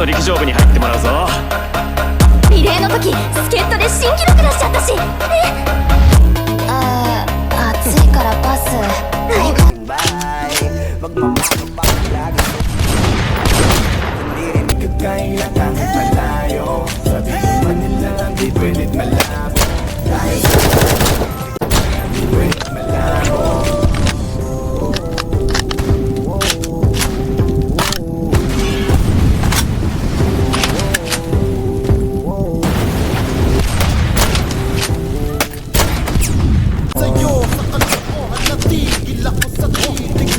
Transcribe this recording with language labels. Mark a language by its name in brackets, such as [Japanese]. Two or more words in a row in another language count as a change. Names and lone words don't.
[Japanese] 勝負に入ってもらうぞ。リレーの時助っ人で新記録出しちゃったし。暑いからパス。 [Filipino] Kailangan malayo. Sabihin man nila di pwedeng malabo. Dahil di pwedeng malabo. Sa'yo, sa kalokohan natigil ako sa titig mo.